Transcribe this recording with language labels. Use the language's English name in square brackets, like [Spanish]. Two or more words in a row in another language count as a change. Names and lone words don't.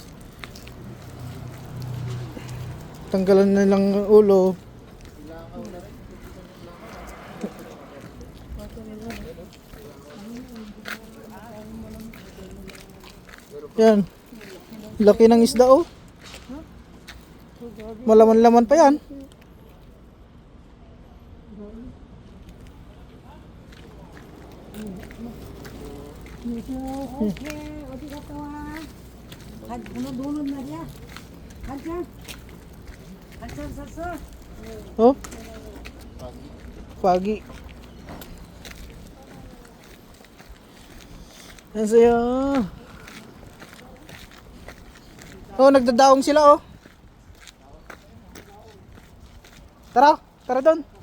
[Filipino] Tanggalan na lang ang ulo. Yan. Laki ng isda, oh. Malaman-laman pa yan. [Korean] 어디 갔다 와? 오늘 노는 날이야? 반찬? 반찬 샀어? [Filipino] Oh. Pagi. Yan sa'yo. Oh, nagdadaong sila, oh. Tara, tara doon.